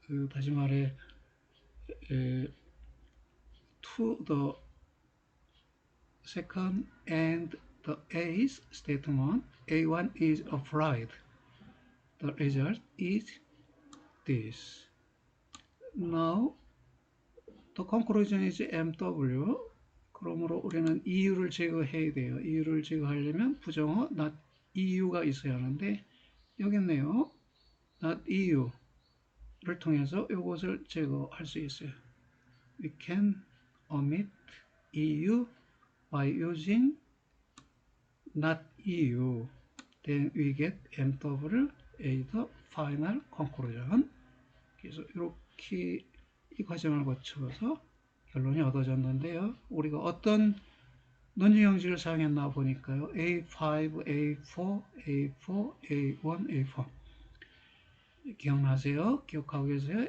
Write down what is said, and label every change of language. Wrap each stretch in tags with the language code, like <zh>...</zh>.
<ko>다시 말해</ko> <en>to the second and the eighth statement, A1 is applied. The result is this. Now the conclusion is MW.</en> <ko>그러므로 우리는 EU를 제거해야 돼요. EU를 제거하려면 부정어 not EU가 있어야 하는데 여기 있네요. not EU를 통해서 이것을 제거할 수 있어요.</ko> <en>We can omit EU by using not EU. Then we get MW as the final conclusion.</en> <ko>그래서 이렇게 이 과정을 거쳐서 결론이 얻어졌는데요. 우리가 어떤 논리 형식을 사용했나 보니까요. A5, A4, A4, A1, A4. 기억나세요? 기억하고 계세요?</ko>